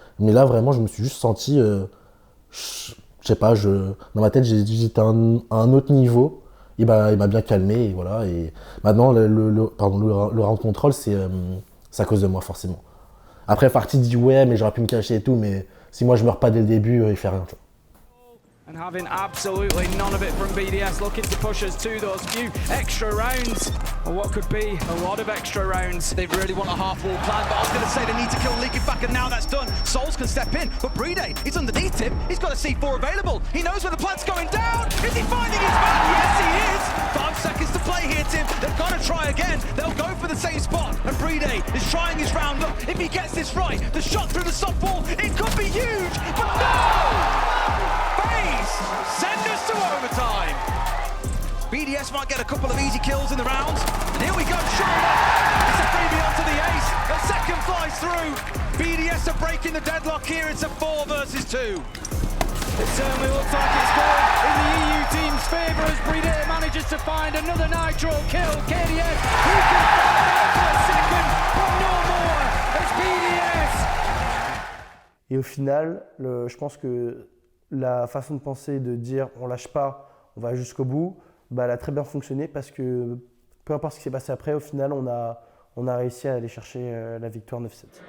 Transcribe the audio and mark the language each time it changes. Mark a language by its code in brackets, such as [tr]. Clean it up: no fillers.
[fr] Mais là, vraiment, je me suis juste senti... je sais pas, dans ma tête, j'étais à un autre niveau. Il m'a bien calmé, et voilà. Et maintenant, le round control, c'est à cause de moi, forcément. Après, Farty dit ouais, mais j'aurais pu me cacher et tout, mais si moi je meurs pas dès le début, il fait rien. Tu vois. [en] And having absolutely none of it from BDS, looking to push us to those few extra rounds, or what could be a lot of extra rounds. They really want a half-wall plan, but I was going to say they need to kill Leakerpack, and now that's done. Souls can step in, but Brede, he's underneath him. He's got a C4 available. He knows where the plant's going down. Is he finding his man? Yes, he is. 5 seconds to play here, Tim. They've got to try again. They'll go for the same spot, and Brede is trying his round up. If he gets this right, the shot through the softball, it could be huge, but no! Send us to overtime. BDS might get a couple of easy kills in the rounds. And here we go, sure enough. It's a freebie onto the ace. A second flies through. BDS are breaking the deadlock here. It's a 4 versus 2. It certainly looks like it's going in the EU team's favour as Brede manages to find another Nitro kill. KDS, he can find it for a second, but no more. It's BDS. [fr] Et au final, je pense que la façon de penser, de dire on lâche pas, on va jusqu'au bout, elle a très bien fonctionné parce que peu importe ce qui s'est passé après, au final, on a réussi à aller chercher la victoire 9-7.